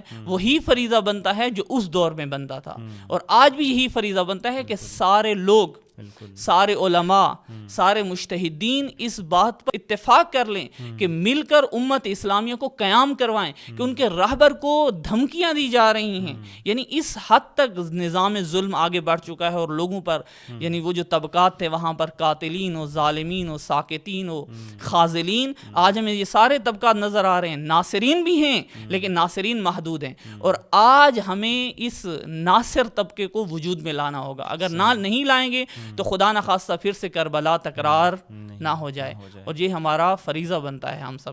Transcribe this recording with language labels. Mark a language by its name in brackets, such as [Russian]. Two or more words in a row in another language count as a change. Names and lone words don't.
[Urdu] وہی فریضہ بنتا ہے جو اس دور میں بنتا تھا، اور آج بھی یہی فریضہ بنتا ہے کہ سارے لوگ، سارے علماء، سارے مجتہدین اس بات پر اتفاق کر لیں کہ مل کر امت اسلامیہ کو قیام کروائیں کہ ان کے رہبر کو دھمکیاں دی جا رہی ہیں۔ یعنی اس حد تک نظام ظلم آگے بڑھ چکا ہے، اور لوگوں پر یعنی وہ جو طبقات تھے وہاں پر قاتلین و ظالمین و ساکتین و خاذلین، آج ہمیں یہ سارے طبقات نظر آ رہے ہیں۔ ناصرین بھی ہیں لیکن ناصرین محدود ہیں، اور آج ہمیں اس ناصر طبقے کو وجود میں لانا ہوگا۔ اگر نہیں لائیں گے تو خدا نخواستہ پھر سے کربلا تکرار نہ ہو جائے، اور یہ ہمارا فریضہ بنتا ہے ہم سب